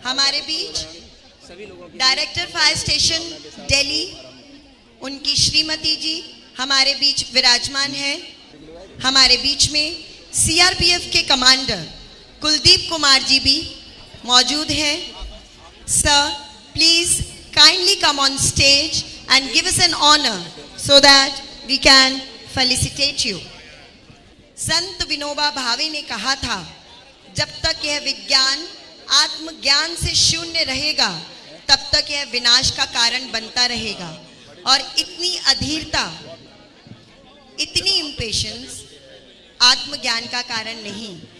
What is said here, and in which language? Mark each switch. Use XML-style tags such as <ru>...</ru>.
<hi>हमारे बीच सभी लोगों की डायरेक्टर फायर स्टेशन दिल्ली, उनकी श्रीमती जी हमारे बीच विराजमान है। हमारे बीच में CRPF के कमांडर कुलदीप कुमार जी भी मौजूद हैं।</hi> <en>Sir, please kindly come on stage and give us an honor so that we can felicitate you.</en> <hi>संत विनोबा भावे ने कहा था, जब तक यह विज्ञान आत्मज्ञान से शून्य रहेगा तब तक यह विनाश का कारण बनता रहेगा। और इतनी अधीरता, इतनी इम्पेशंस आत्मज्ञान का कारण नहीं।</hi>